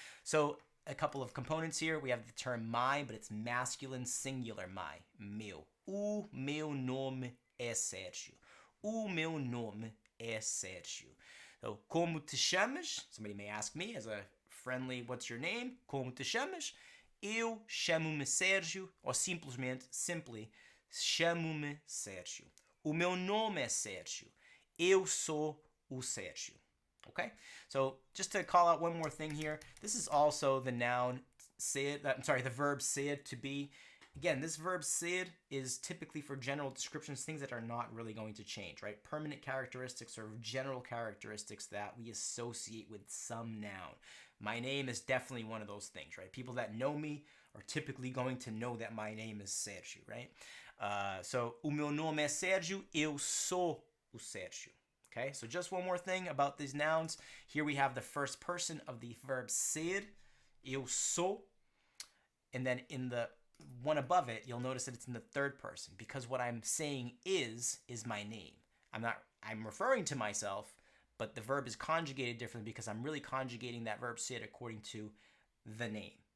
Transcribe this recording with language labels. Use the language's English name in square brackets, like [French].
[English] So a couple of components here. We have the term my, but it's masculine, singular, my, meu. [Portuguese] O meu nome é Sérgio. O meu nome é Sérgio. [English] So, [Portuguese] como te chamas? [English] Somebody may ask me as a friendly, what's your name? [Portuguese] Como te chamas? Eu chamo-me Sérgio, [English] or simply, [Portuguese] chamo-me Sérgio. O meu nome é Sérgio. Eu sou o Sérgio. Okay? [English] So, just to call out one more thing here, this is also the noun ser, the verb ser, to be. Again, this verb ser is typically for general descriptions, things that are not really going to change, right? Permanent characteristics or general characteristics that we associate with some noun. My name is definitely one of those things, right? People that know me are typically going to know that my name is Sérgio, right? [Portuguese] So, o meu nome é Sérgio, eu sou o Sérgio. [English] Okay, so just one more thing about these nouns. Here we have the first person of the verb ser, [Portuguese] eu sou, [English] and then in the one above it, you'll notice that it's in the third person, because what I'm saying is my name. I'm referring to myself, but the verb is conjugated differently because I'm really conjugating that verb ser according to the name.